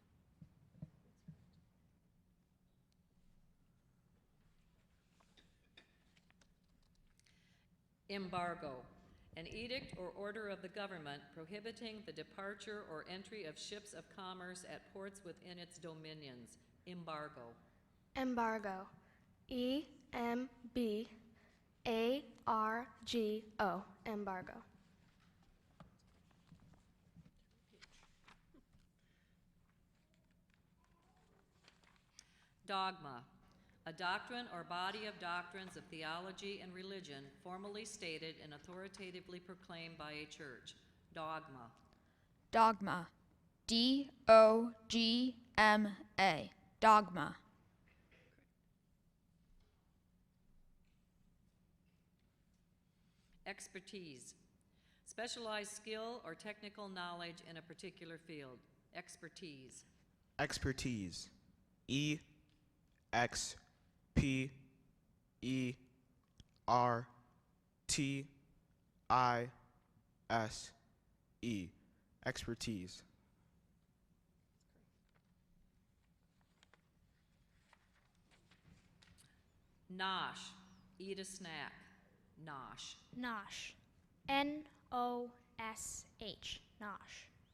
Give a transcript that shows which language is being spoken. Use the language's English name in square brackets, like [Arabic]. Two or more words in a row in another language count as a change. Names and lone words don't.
[English] Embargo, an edict or order of the government prohibiting the departure or entry of ships of commerce at ports within its dominions. Embargo. Embargo. E-M-B-A-R-G-O. Embargo. Dogma, a doctrine or body of doctrines of theology and religion formally stated and authoritatively proclaimed by a church. Dogma. Dogma. D-O-G-M-A. Dogma. Expertise, specialized skill or technical knowledge in a particular field. Expertise. Expertise. E-X-P-E-R-T-I-S-E. Expertise. Nosh, eat a snack. Nosh. Nosh. N-O-S-H. Nosh.